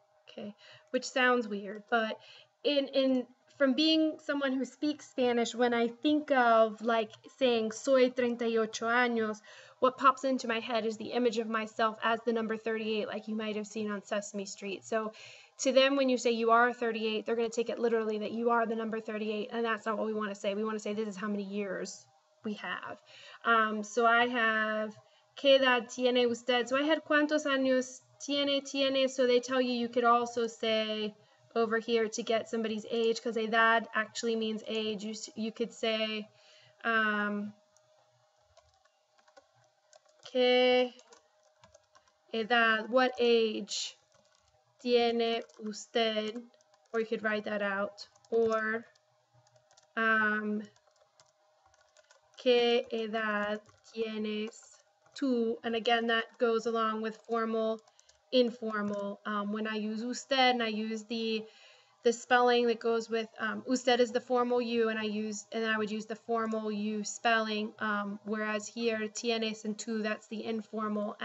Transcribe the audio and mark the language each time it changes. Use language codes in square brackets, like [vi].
[en] Okay, which sounds weird, but from being someone who speaks Spanish, when I think of like saying soy 38 años, what pops into my head is the image of myself as the number 38, like you might have seen on Sesame Street. So to them, when you say you are 38, they're going to take it literally that you are the number 38, and that's not what we want to say. We want to say this is how many years we have. [es] So I have, ¿qué edad tiene usted? [en] So I had cuántos años tiene, so they tell you could also say over here to get somebody's age, because edad actually means age. You could say, ¿qué edad, what age tiene usted? Or you could write that out. Or, ¿qué edad tienes tú? And again, that goes along with formal, informal. When I use usted, and I use the spelling that goes with usted is the formal you, and I would use the formal you spelling, whereas here tienes and tú, that's the informal.